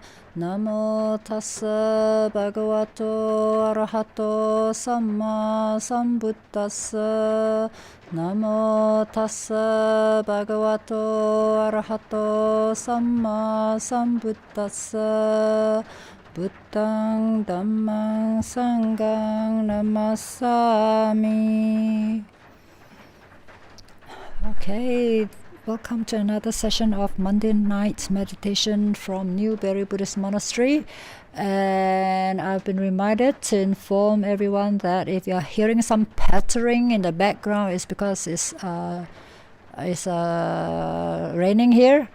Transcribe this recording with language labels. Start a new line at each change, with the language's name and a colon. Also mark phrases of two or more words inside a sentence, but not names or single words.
Pali: Namo tassa bhagavato arahato samma sambuddhassa. Namo tassa bhagavato arahato samma sambuddhassa. Buddhang dhammang sanghang namassami.
English: Okay, welcome to another session of Monday night meditation from Newbury Buddhist Monastery. And I've been reminded to inform everyone that if you're hearing some pattering in the background, it's because it's raining here.